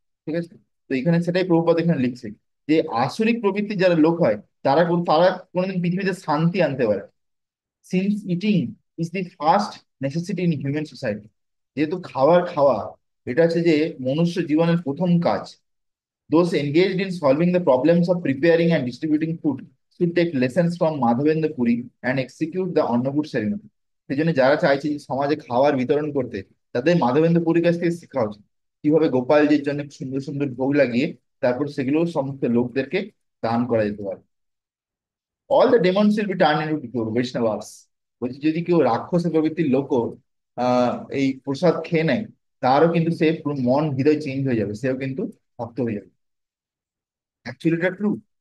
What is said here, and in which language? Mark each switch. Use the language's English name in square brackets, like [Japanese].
[Bangla] ঠিক আছে, তো এখানে সেটাই প্রভুপাদ এখানে লিখছে যে আসরিক প্রবৃত্তির যারা লোক হয় তারা কোনোদিন পৃথিবীতে শান্তি আনতে পারে। [English] since eating is the first necessity in human society, [Bangla] যেহেতু খাওয়া এটা হচ্ছে যে মনুষ্য জীবনের প্রথম কাজ। [English] Those engaged in solving the problems of preparing and distributing food should take lessons from Madhavendra Puri and execute the Annakut ceremony. [Bangla] সেই জন্য যারা চাইছে যে সমাজে খাবার বিতরণ করতে, তাদের মাধবেন্দ্র পুরীর কাছ থেকে শেখা উচিত কিভাবে গোপালজির জন্য সুন্দর সুন্দর ভোগ লাগিয়ে তারপর সেগুলো সমস্ত লোকদেরকে দান করা যেতে পারে। [English] All the demons will be turn into Vaishnavas. [Bangla] বলছি যদি কেউ রাক্ষস প্রবৃত্তির লোকও এই প্রসাদ খেয়ে নেয়, তারও কিন্তু সে পুরো মন হৃদয় চেঞ্জ হয়ে যাবে, সেও কিন্তু ভক্ত হয়ে যাবে। অ্যাকচুয়ালি এটা ট্রু।